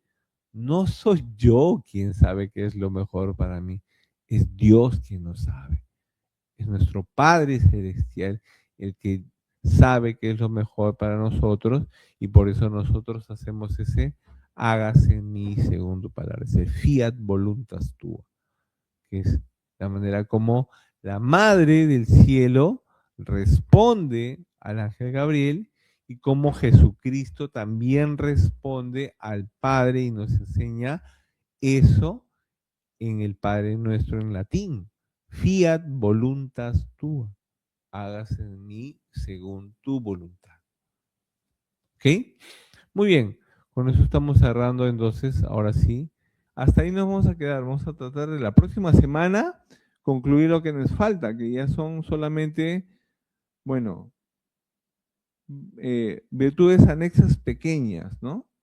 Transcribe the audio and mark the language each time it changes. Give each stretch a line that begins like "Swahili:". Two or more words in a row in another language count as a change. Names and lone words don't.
Spanish: No soy yo quien sabe qué es lo mejor para mí, es Dios quien lo sabe. Es nuestro Padre Celestial el que sabe qué es lo mejor para nosotros y por eso nosotros hacemos ese hágase en mí según tu palabra, ese
Latin: fiat voluntas tua,
Spanish: que es la manera como la Madre del Cielo responde al ángel Gabriel y como Jesucristo también responde al Padre y nos enseña eso en el Padre Nuestro en latín.
Latin: Fiat voluntas tua,
Spanish: hágase en mí según tu voluntad. ¿Ok? Muy bien, con eso estamos cerrando entonces, ahora sí. Hasta ahí nos vamos a quedar, vamos a tratar de la próxima semana concluir lo que nos falta, que ya son solamente, bueno, virtudes anexas pequeñas, ¿no?